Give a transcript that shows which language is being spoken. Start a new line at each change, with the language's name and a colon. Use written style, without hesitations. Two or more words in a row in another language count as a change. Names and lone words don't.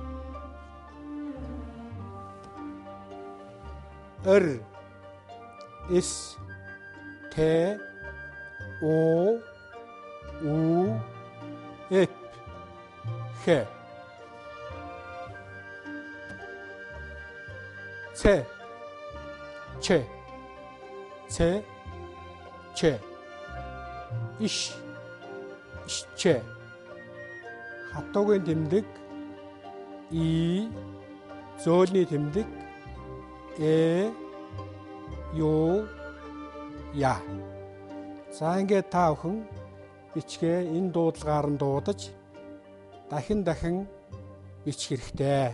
Mongolian: Р С Т О У Ф Х Ц Ч Ц Ч Иш Ч хатуугийн тэмдэг И зөөлний тэмдэг Ю Я За ингээд та бүхэн бичгээ энэ дуудлагаар нь дуудаж дахин бичих хэрэгтэй.